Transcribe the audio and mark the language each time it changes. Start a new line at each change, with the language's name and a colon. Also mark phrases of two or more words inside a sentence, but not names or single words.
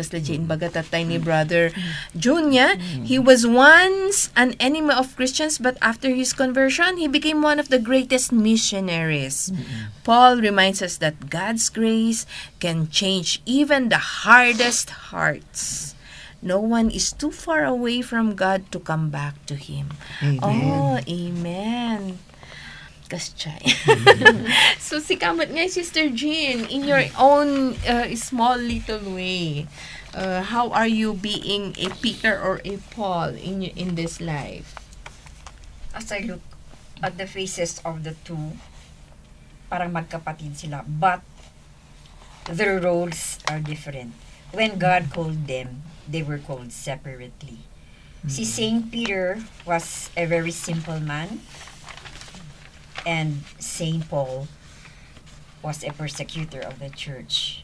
Iloko: Kasi Jane bagatatay ni Brother Junya,
English: he was once an enemy of Christians, but after his conversion, he became one of the greatest missionaries. Paul reminds us that God's grace can change even the hardest hearts. No one is too far away from God to come back to Him. Amen. Oh, amen. Kaschay.
Iloko: So, si kamot nga,
English: Sister Jean, in your own small little way, how are you being a Peter or a Paul in this life? As I look at the faces of the two,
Filipino: parang magkapatid sila,
English: but their roles are different. When God called them, they were called separately. Si Saint Peter was a very simple man, and Saint Paul was a persecutor of the church.